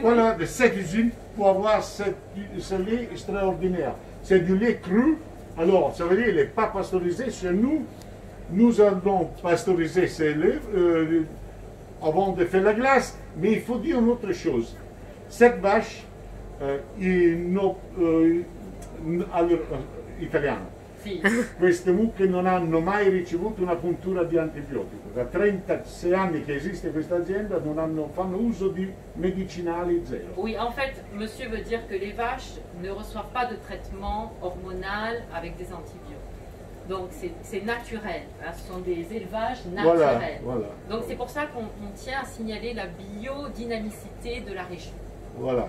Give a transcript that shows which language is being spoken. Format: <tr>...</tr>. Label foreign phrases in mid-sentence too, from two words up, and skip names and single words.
<fr>Voilà, de cette usine pour avoir ce lait extraordinaire. C'est du lait cru. Alors, ça veut dire qu'il n'est pas pasteurisé. Chez nous, nous allons pasteuriser ces laits avant de faire la glace. Mais il faut dire une autre chose. Cette vache,</fr> <it>italiano, sì. Queste mucche non hanno mai ricevuto una puntura di antibiotico. Da 36 anni che esiste questa azienda fanno uso di medicinali zero.</it> <fr>Oui, en fait, monsieur veut dire que les vaches ne reçoivent pas de traitement hormonal avec des antibiotiques. Donc c'est naturel, hein, ce sont des élevages naturels. Voilà. Donc c'est pour ça qu'on tient à signaler la biodynamicité de la région. Voilà.</fr>